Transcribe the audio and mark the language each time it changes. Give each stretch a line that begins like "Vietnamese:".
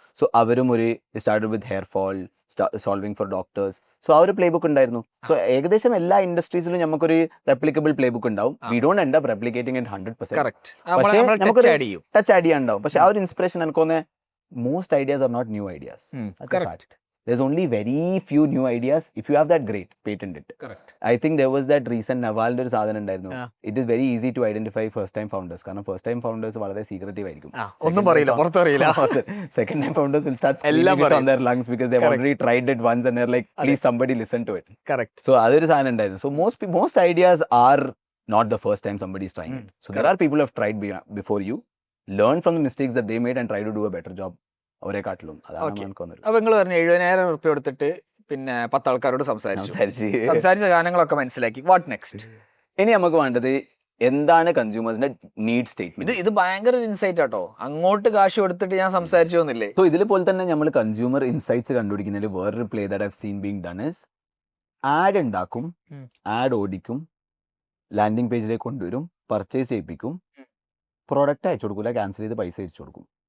Malayalam: So അവരും ഒരു started with hair fall solving four doctors. So ആ ഒരു പ്ലേ ബുക്ക് ഉണ്ടായിരുന്നു. സോ ഏകദേശം എല്ലാ ഇൻഡസ്ട്രീസിലും നമുക്കൊരു റെപ്ലിക്കബിൾ പ്ലേ ബുക്ക് ഉണ്ടാവും.
English: We don't end up replicating it 100%. Correct,
Malayalam: പക്ഷേ നമുക്കൊരു ആഡ് ചെയ്യും. Touch add ചെയ്യാനുണ്ടാവും. പക്ഷെ ആ ഒരു ഇൻസ്പിറേഷൻ എനിക്ക് തോന്നുന്നത്
English: Most ideas are not new ideas. Correct. There's only very few new ideas. If you have that, great, patent it. Correct. I think there was that recent Navalന്റെ
Malayalam: ഒരു സാധനം ഉണ്ടായിരുന്നു.
English: Yeah. It is very easy to identify first time founders.
Malayalam: കാരണം first time founders വളരെ secretive ആയിരിക്കും. ഒന്നും പറയില്ല, പുറത്തറിയില്ല.
English: Second time founders will start
Malayalam: എല്ലാം
English: screaming it on
Malayalam: പറയും.
English: their lungs because they've Correct. already tried it once and they're like, please somebody listen to it. Correct.
Malayalam: So അതൊരു സാധനം ഉണ്ടായിരുന്നു.
English: So most ideas are not the first time somebody is trying it. So there are people who have tried before you, learn from the mistakes that they made and try to do a better job.
Malayalam: അവരെ കാട്ടിലും അതാണ്
English: Okay.
Malayalam: എനിക്ക് തോന്നുന്നത്. അപ്പോൾ നിങ്ങൾ പറഞ്ഞു 70,000 റുപ്യ കൊടുത്തിട്ട് പിന്നെ 10 ആൾക്കാരോട് സംസാരിച്ച ഗാനങ്ങളൊക്കെ മനസ്സിലാക്കി.
English: What next?
Malayalam: ഇനി നമുക്ക് വേണ്ടത് എന്താണ് കൺസ്യൂമേഴ്സിന്റെ നീഡ് സ്റ്റേറ്റ്മെന്റ്. ഇത് ഭയങ്കര ഇൻസൈറ്റ് ആട്ടോ. അങ്ങോട്ട് കാശ് കൊടുത്തിട്ട് ഞാൻ സംസാരിച്ചു വന്നില്ലേ? സോ ഇതിൽ പോലെ തന്നെ നമ്മൾ കൺസ്യൂമർ ഇൻസൈറ്റ്സ് കണ്ടുപിടിക്കുന്നതിൽ വേറൊരു play
English: that I've seen being done is
Malayalam: add ഉണ്ടാക്കും, ആഡ് ഓടിക്കും, ലാൻഡിംഗ് പേജിലേക്ക് കൊണ്ടുവരും, പർച്ചേസ് ചെയ്യിപ്പിക്കും, പ്രോഡക്റ്റ് അയച്ചു കൊടുക്കില്ല, ക്യാൻസൽ ചെയ്ത് പൈസ അയച്ചു കൊടുക്കും.